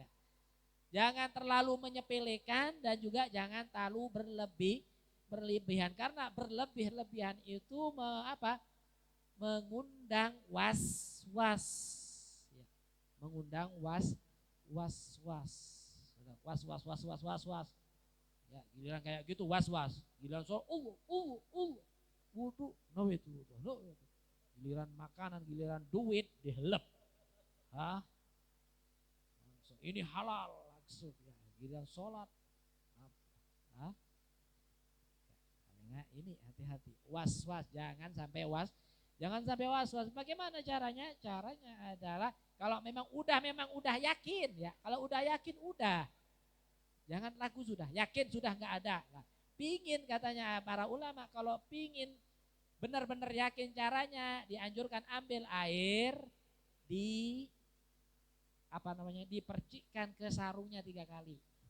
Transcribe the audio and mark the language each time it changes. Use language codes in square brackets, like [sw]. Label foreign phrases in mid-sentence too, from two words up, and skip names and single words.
[id] Jangan terlalu menyepelekan dan juga jangan terlalu berlebihan, karena berlebihan itu mengundang was-was ya. Mengundang was-was ya, giliran kayak gitu was-was, giliran soal wudu no itu giliran makanan, giliran duit dihelep ini halal langsung ya, giliran sholat nah, ini hati-hati, was-was, jangan sampai was-was. Bagaimana caranya? Caranya adalah kalau memang udah yakin ya, kalau udah yakin udah, jangan ragu, sudah yakin sudah nggak ada. Nah, pingin katanya para ulama, kalau pingin benar-benar yakin caranya, dianjurkan ambil air dipercikkan ke sarungnya 3 kali.